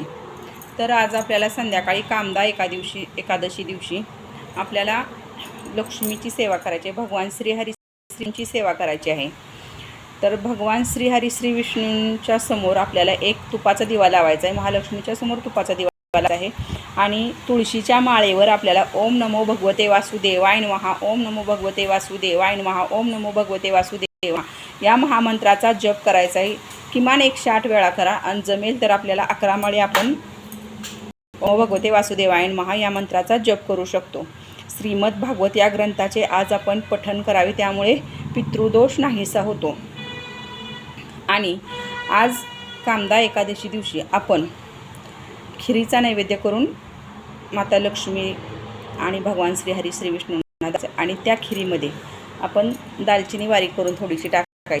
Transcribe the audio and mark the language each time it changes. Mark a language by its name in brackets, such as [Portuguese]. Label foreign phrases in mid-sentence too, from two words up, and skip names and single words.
[Marathi] तर आज आपल्याला संध्याकाळी कामदा एकादशी दिवशी आपल्याला लक्ष्मीची सेवा करायची आहे, भगवान श्रीहरीची सेवा करायची आहे। तर भगवान श्रीहरी श्री विष्णूंच्या समोर आपल्याला एक तुपाचा दिवा लावायचा आहे, महालक्ष्मीच्या समोर तुपाचा दिवा आहे आणि तुळशीच्या माळेवर आपल्याला [Sanskrit] ओम नमो भगवते वासुदेवाय नमः, ओम नमो भगवते वासुदेवाय नमः, ओम नमो भगवते वासुदेवा [Marathi] या महामंत्राचा जप करायचा आहे। किमान 108 वेळा करा आणि जमेल तर आपल्याला 11 माळे आपण [Sanskrit] ओम भगवते वासुदेवाय नमः [Marathi] या मंत्राचा जप करू शकतो। श्रीमद भागवत या ग्रंथाचे आज आपण पठण करावे, त्यामुळे पितृदोष नाहीसा होतो। आणि आज कामदा एकादशी दिवशी आपण खिरीचा नैवेद्य करून माता लक्ष्मी आणि भगवान श्रीहरी श्री विष्णूंना द्यायचा आणि त्या खिरीमध्ये आपण दालचिनी बारीक करून थोडीशी टाकायची।